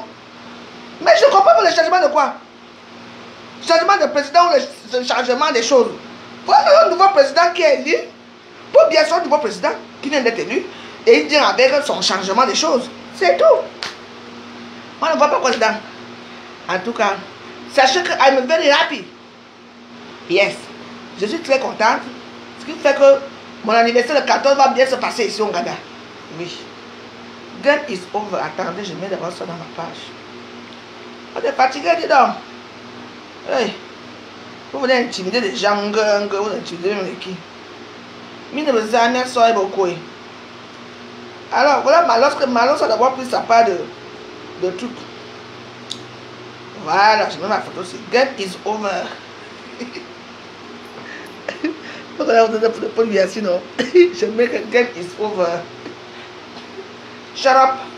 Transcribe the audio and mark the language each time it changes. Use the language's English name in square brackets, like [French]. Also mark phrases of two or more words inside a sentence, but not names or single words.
[French] Mais je ne comprends pas le changement de quoi? Le changement de président ou le changement des choses. Voilà un nouveau président qui est élu. Pour bien sûr, un nouveau président qui vient d'être élu. Et il vient avec son changement des choses. C'est tout. On ne voit pas quoi dedans. En tout cas, sachez que [English] I'm very happy. Yes. [French] Je suis très contente. Ce qui fait que mon anniversaire le 14 va bien se passer ici au Ghana. Oui. [English] Game is over. [French] Attendez, je mets d'abord ça dans ma page. On est fatigué, dis donc. Hey. Vous venez intimider les gens, vous intimidez même qui. Mine de Zania soy beaucoup. Alors voilà, Malos a d'abord pris sa part de trucs. Voilà, je mets ma photo aussi. [English] Game is over. [French] Voilà, vous êtes pour le bien sinon. Je mets que [English] game is over. Shut up.